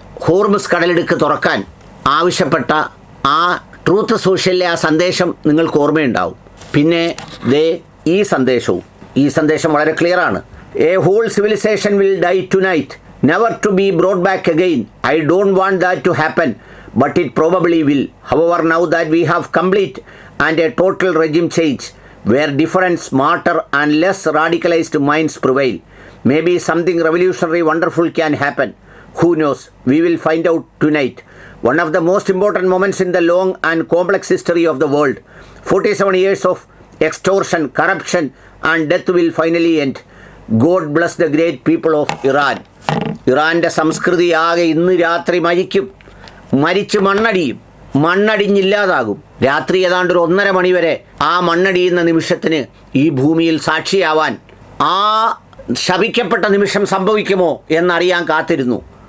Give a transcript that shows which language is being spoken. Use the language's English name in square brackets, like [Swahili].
[Malayalam] Hormuz കടലിടുക്ക് തുറക്കാൻ ആവശ്യപ്പെട്ട ആ ട്രൂത്ത് സോഷ്യലിലെ ആ സന്ദേശം നിങ്ങൾക്ക് ഓർമ്മയുണ്ടാവും. പിന്നെ ഈ സന്ദേശം വളരെ ക്ലിയറാണ്. [English] A whole civilisation will die tonight, never to be brought back again. I don't want that to happen, but it probably will. However, now that we have complete and a total regime change, where different, smarter and less radicalized minds prevail, maybe something revolutionary wonderful can happen. Who knows? We will find out tonight. One of the most important moments in the long and complex history of the world. 47 years of extortion, corruption and death will finally end. God bless the great people of Iran. [Malayalam] ഇറാൻ്റെ സംസ്കൃതി ആകെ ഇന്ന് രാത്രി മരിച്ച് മണ്ണടിഞ്ഞില്ലാതാകും. രാത്രി ഏതാണ്ട് ഒരു 1:30 മണി വരെ ആ മണ്ണടിയുന്ന നിമിഷത്തിന് ഈ ഭൂമിയിൽ സാക്ഷിയാവാൻ, ആ ശപിക്കപ്പെട്ട നിമിഷം സംഭവിക്കുമോ എന്നറിയാൻ കാത്തിരുന്നു.